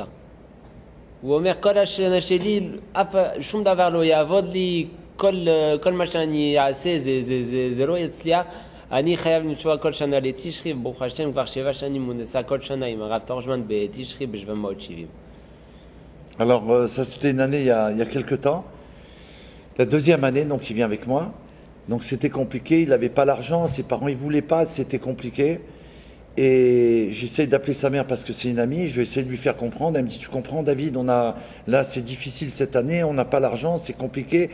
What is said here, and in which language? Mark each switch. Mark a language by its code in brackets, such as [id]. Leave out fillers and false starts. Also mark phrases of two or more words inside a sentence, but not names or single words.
[he] הוא אומר, כל השנה שלי, שום דבר לא יעבוד לי, כל מה שאני אעשה זה לא יצליח. אני חייב לנסוע כל שנה לתשרי, וברוך השם כבר 7 שנים הוא נסע כל שנה עם הרב טורג'מן בתשרי ב-770. [fr] Alors ça c'était une année il y a quelques temps. La deuxième année, donc il vient avec moi. Donc c'était compliqué, il n'avait pas l'argent, ses parents ils ne voulaient pas, c'était compliqué. Et j'essaie d'appeler sa mère parce que c'est une amie, je vais essayer de lui faire comprendre. Elle me dit, tu comprends David, là c'est difficile cette année, on n'a pas l'argent, c'est compliqué.